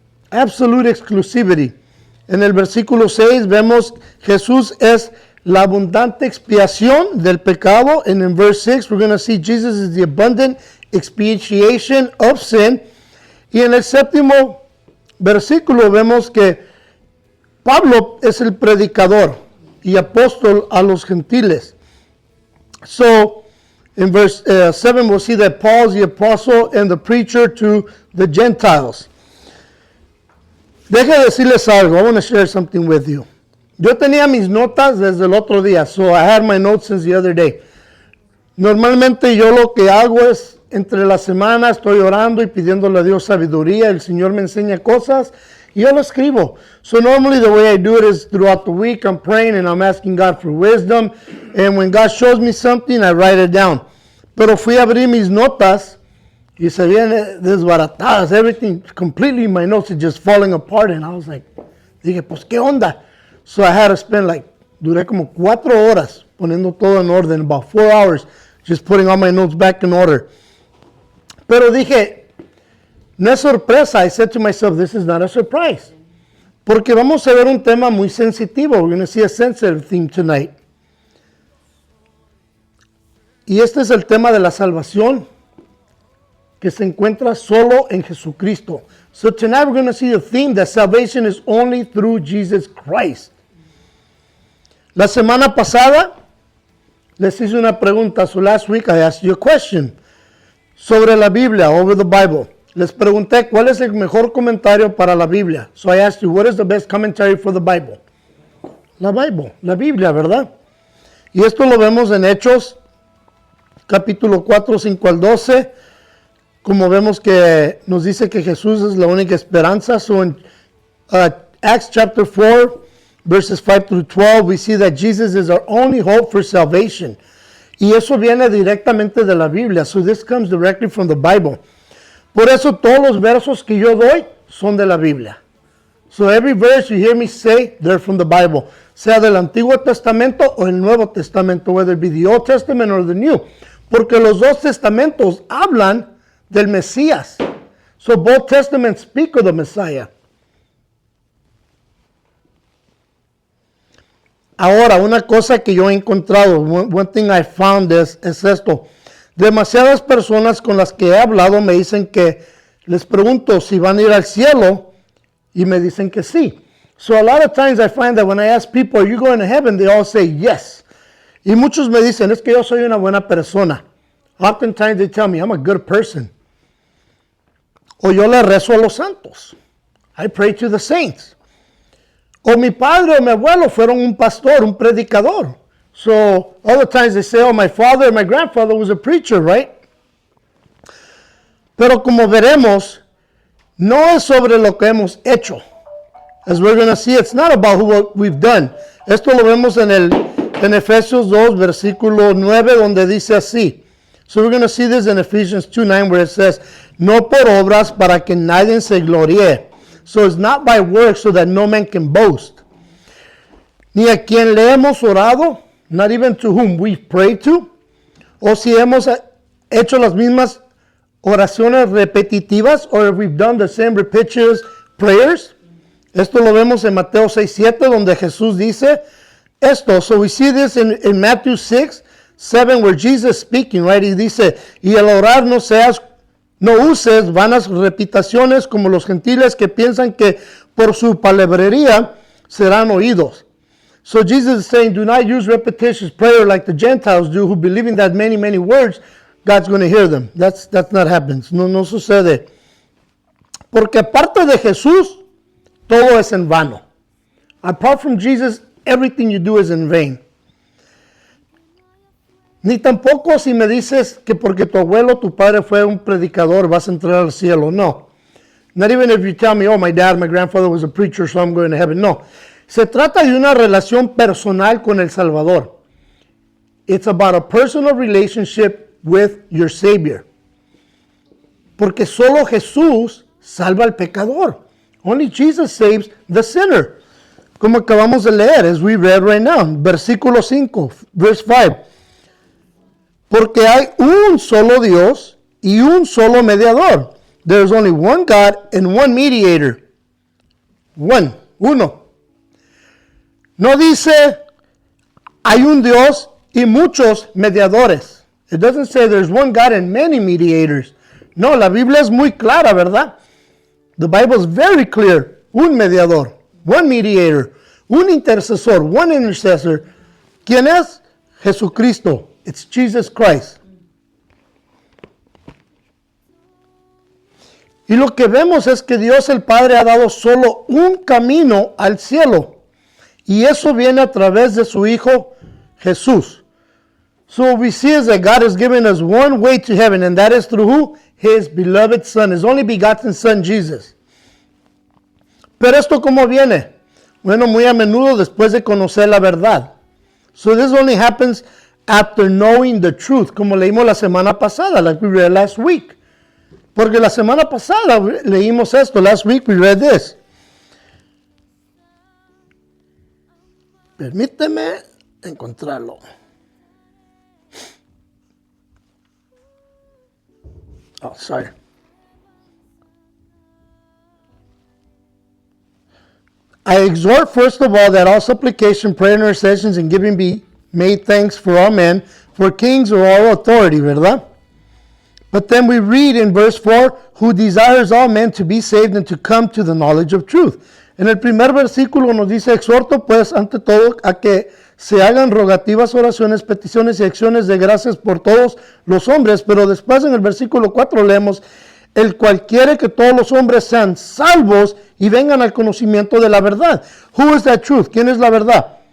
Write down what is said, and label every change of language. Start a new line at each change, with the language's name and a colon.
English: Absolute exclusivity.
Spanish: En el versículo 6 vemos Jesús es la abundante expiación del pecado.
English: And in verse 6, we're going to see Jesus is the abundant expiation of sin.
Spanish: Y en el séptimo versículo vemos que Pablo es el predicador y apóstol a los gentiles.
English: So, in verse 7, we'll see that Paul is the apostle and the preacher to the Gentiles.
Spanish: Deje decirles algo.
English: I want to share something with you.
Spanish: Yo tenía mis notas desde el otro día,
English: so I had my notes since the other day.
Spanish: Normalmente yo lo que hago es, entre la semana estoy orando y pidiéndole a Dios sabiduría, el Señor me enseña cosas y yo lo escribo.
English: So normally the way I do it is throughout the week I'm praying and I'm asking God for wisdom, and when God shows me something I write it down.
Spanish: Pero fui a abrir mis notas y se vienen desbaratadas,
English: everything completely, my notes are just falling apart, and I was like,
Spanish: dije, pues qué onda.
English: So I had to spend
Spanish: duré como 4 horas poniendo todo en orden,
English: about 4 hours, just putting all my notes back in order.
Spanish: Pero dije, no es sorpresa.
English: I said to myself, this is not a surprise.
Spanish: Porque vamos a ver un tema muy sensitivo.
English: We're going to see a sensitive theme tonight.
Spanish: Y este es el tema de la salvación que se encuentra solo en Jesucristo.
English: So tonight we're going to see the theme that salvation is only through Jesus Christ.
Spanish: La semana pasada les hice una pregunta.
English: So last week I asked you a question
Spanish: sobre la Biblia,
English: over the Bible.
Spanish: Les pregunté cuál es el mejor comentario para la Biblia.
English: So I asked you, what is the best commentary for the Bible?
Spanish: La Biblia, ¿verdad? Y esto lo vemos en Hechos, capítulo 4, 5 al 12. Como vemos que nos dice que Jesús es la única esperanza.
English: So in Acts chapter 4, verses 5 through 12, we see that Jesus is our only hope for salvation.
Spanish: Y eso viene directamente de la Biblia.
English: So this comes directly from the Bible.
Spanish: Por eso todos los versos que yo doy son de la Biblia.
English: So every verse you hear me say, they're from the Bible.
Spanish: Sea del Antiguo Testamento o el Nuevo Testamento,
English: whether it be the Old Testament or the New.
Spanish: Porque los dos testamentos hablan del Mesías.
English: So both testaments speak of the Messiah.
Spanish: Ahora, una cosa que yo he encontrado,
English: one thing I found
Spanish: es esto. Demasiadas personas con las que he hablado me dicen que les pregunto si van a ir al cielo y me dicen que sí.
English: So a lot of times I find that when I ask people, are you going to heaven? They all say yes.
Spanish: Y muchos me dicen, es que yo soy una buena persona.
English: Oftentimes they tell me, I'm a good person.
Spanish: O yo le rezo a los santos.
English: I pray to the saints.
Spanish: O mi padre o mi abuelo fueron un pastor, un predicador.
English: So all the times they say, oh, my father or my grandfather was a preacher, right?
Spanish: Pero como veremos, no es sobre lo que hemos hecho.
English: As we're going to see, it's not about what we've done.
Spanish: Esto lo vemos en Efesios 2, versículo 9, donde dice así.
English: So we're going to see this in Ephesians 2:9, where it says,
Spanish: no por obras para que nadie se gloríe.
English: So it's not by works so that no man can boast.
Spanish: Ni a quien le hemos orado,
English: not even to whom we've prayed to,
Spanish: o si hemos hecho las mismas oraciones repetitivas,
English: or if we've done the same repetitious prayers.
Spanish: Esto lo vemos en Mateo 6:7, donde Jesús dice esto.
English: So we see this in Matthew 6:7, where Jesus is speaking, right?
Spanish: Y dice, y al orar no uses vanas repeticiones como los gentiles que piensan que por su palabrería serán oídos.
English: So Jesus is saying, do not use repetitious prayer like the Gentiles do, who believing that many, many words, God's going to hear them. That's not happens.
Spanish: No sucede. Porque aparte de Jesús, todo es en vano.
English: Apart from Jesus, everything you do is in vain.
Spanish: Ni tampoco si me dices que porque tu abuelo, tu padre fue un predicador, vas a entrar al cielo. No.
English: Not even if you tell me, oh, my dad, my grandfather was a preacher, so I'm going to heaven. No.
Spanish: Se trata de una relación personal con el Salvador.
English: It's about a personal relationship with your Savior.
Spanish: Porque solo Jesús salva al pecador.
English: Only Jesus saves the sinner.
Spanish: Como acabamos de leer,
English: as we read right now,
Spanish: versículo 5,
English: verse 5.
Spanish: Porque hay un solo Dios y un solo mediador.
English: There is only one God and one mediator.
Spanish: Uno. No dice hay un Dios y muchos mediadores.
English: It doesn't say there's one God and many mediators.
Spanish: No, la Biblia es muy clara, ¿verdad?
English: The Bible is very clear.
Spanish: Un mediador,
English: one mediator,
Spanish: un intercesor,
English: one intercessor.
Spanish: ¿Quién es?
English: Jesucristo. It's Jesus Christ.
Spanish: Y lo que vemos es que Dios el Padre ha dado solo un camino al cielo. Y eso viene a través de su Hijo Jesús.
English: So what we see is that God has given us one way to heaven, and that is through who? His beloved Son, His only begotten Son, Jesus.
Spanish: Pero esto ¿cómo viene? Bueno, muy a menudo después de conocer la verdad.
English: So this only happens after knowing the truth,
Spanish: como leímos la semana pasada,
English: like we read last week.
Spanish: Porque la semana pasada leímos esto.
English: Last week we read this.
Spanish: Permíteme encontrarlo.
English: Oh, sorry. I exhort first of all that all supplication, prayer, and intercessions and giving be made thanks for all men, for kings or all authority, ¿verdad? But then we read in verse 4, who desires all men to be saved and to come to the knowledge of truth.
Spanish: En el primer versículo nos dice, exhorto pues ante todo a que se hagan rogativas, oraciones, peticiones y acciones de gracias por todos los hombres. Pero después en el versículo 4 leemos, el cual quiere que todos los hombres sean salvos y vengan al conocimiento de la verdad.
English: Who is that truth?
Spanish: ¿Quién es la verdad?